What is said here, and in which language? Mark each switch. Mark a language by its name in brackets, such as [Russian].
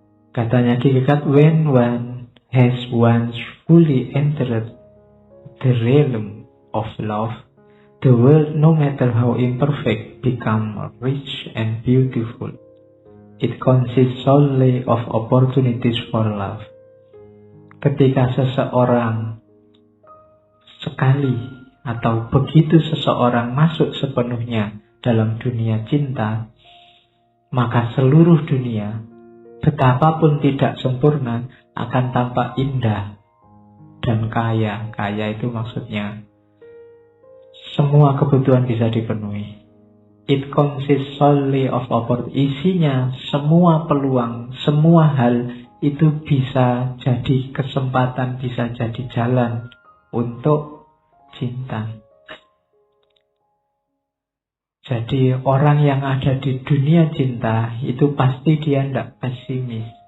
[English] Katanya Ki Gegat, when one has once fully entered the realm of love, the world, no matter how imperfect, become rich and beautiful. It consists solely of opportunities for love. [Indonesian] Ketika seseorang sekali atau begitu seseorang masuk sepenuhnya dalam dunia cinta, maka seluruh dunia, betapapun tidak sempurna, akan tampak indah dan kaya. Kaya itu maksudnya semua kebutuhan bisa dipenuhi. [English] It consists solely of opportunity. [Indonesian] Isinya semua peluang, semua hal itu bisa jadi kesempatan, bisa jadi jalan untuk cinta. Jadi orang yang ada di dunia cinta itu pasti dia tidak pesimis.